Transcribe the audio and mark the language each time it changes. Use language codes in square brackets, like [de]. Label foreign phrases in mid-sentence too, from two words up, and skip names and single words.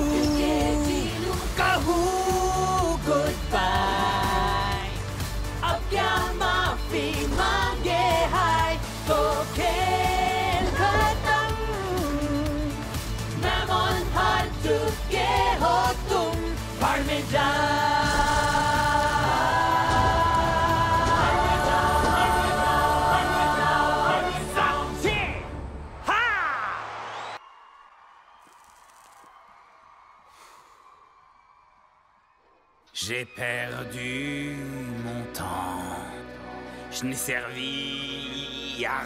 [hi] कहूँ [en] good bye, [hi] अब क्या माफी मांगे हाय, तो खेल खत्म, मैं मन हार चुके हो तुम, भाड़ में जाओ। [fr] J'ai perdu mon temps, je n'ai servi à